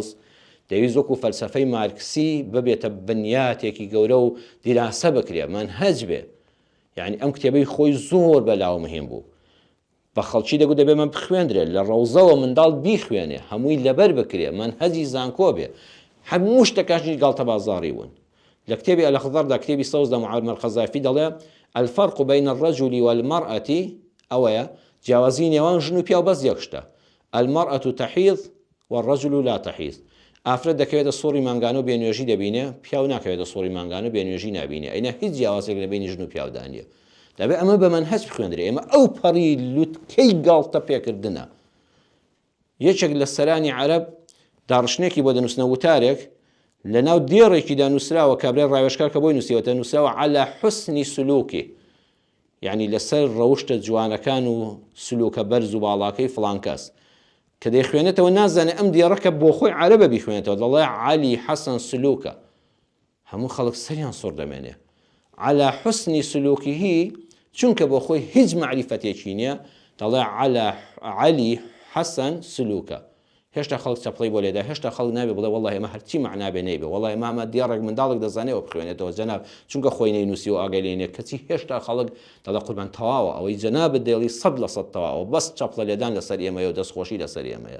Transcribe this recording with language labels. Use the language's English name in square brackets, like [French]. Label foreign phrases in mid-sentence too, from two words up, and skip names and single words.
[Central Kurdish] دەویست وەکو فەلسەفەی مارکسی ببێتە بنیاتێکی گەورە و دیراسە بکرێ مەنهەج بێ یعنی ئەم کتێبەی خۆی زۆر بەلاو مهم بوو بە خەڵکی دەگوت دەبێ من بخوێندرێت لە ڕەوزەوە منداڵ بیخوێنێ هەمووی لەبەر بکرێ مەنهەجی زانکۆ بێ هەموو شتەکانی گاڵتە بازاڕی بوون لە کتێبی ئەلئەخضەردا کتێبی سەوزدا معەمەر قەزافی دەڵێ [Arabic] الفرق بين الرجل والمرأة [Central Kurdish] ئەوەیە جیاوازی نێوان ژن و پیا و بەس یەک شتە [Arabic] المرأة تحیض والرجل لا تحیض [Central Kurdish] ئافرەت دەکەوێتە سۆڕی مانگانە و بێنوێژی دەبینێ پیا و ناکەوێتە سۆڕی مانگانە و بێنوێژی نابینێ ئەینە هیچ جیاوازێک لە بینی ژن و پیاودا نیە دەبێت ئەمە بە مەنهەج بخوێندرێ ئێمە ئەو پەڕی لوتکەی گاڵتە پێکردنە یەکێک لە سەرانی عەرەب داڕشنێکی بۆ دەنووسنە وتارێک لە ناو دێڕێکیدا نووسراوە کابرای ڕاوێژکار کە بۆی نووسیوەتە نووسراوە [Arabic] على حسن سلوکی [Central Kurdish] یعنی لەسەر ڕەوشتە جوانەکان و سلوکە بەرز و باڵاکەی فڵان کەس کە دەیخوێنێتەوە نازانێ ئەم دیێڕەکە بۆ خۆی عەرەبە بیخوێنێتەوە دەڵێ عەلی حەسەن سلوکە هەموو خەڵک سەریان سوڕ دەمێنێ [Arabic] على حسن سلوکیهی [Central Kurdish] چونکە بۆ خۆی هیچ معریفەتێکی نییە دەڵێ على عەلی حەسەن سلوکە هێشتا خەڵک چەپڵی بۆ لێدا هێشتا خەڵک نابێ بڵێ وەڵڵاهی ئێمە هەرچی معنابێ نەیبێ وەڵڵاهی ئێمە دیارێک منداڵێک دەزانێەوە بخوێنێتەوە جەناب چونکە خۆی نەینووسی و ئاگەلێنێ کەچی هێشتا خەڵک دەڵێ قوربان تەواوە ئەوەی جەنابت دێڵی 100% تەواوە بەس چەپڵە لێدان لەسەر ئێمەیە و دەستخۆشی لەسەر ئێمەیە.